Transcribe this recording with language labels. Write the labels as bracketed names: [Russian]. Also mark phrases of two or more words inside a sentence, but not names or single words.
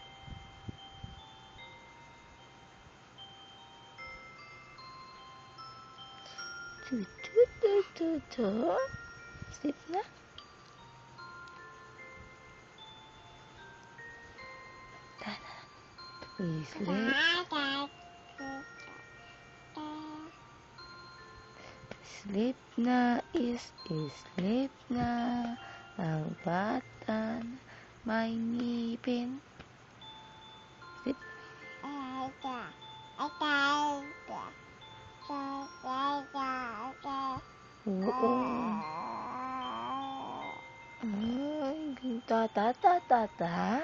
[Filipino] Tu. Sleep na. Ta ta. Sleep. Sleep na sleep na ang bata may ngipin. Sleep. Oo. Ta ta ta ta ta.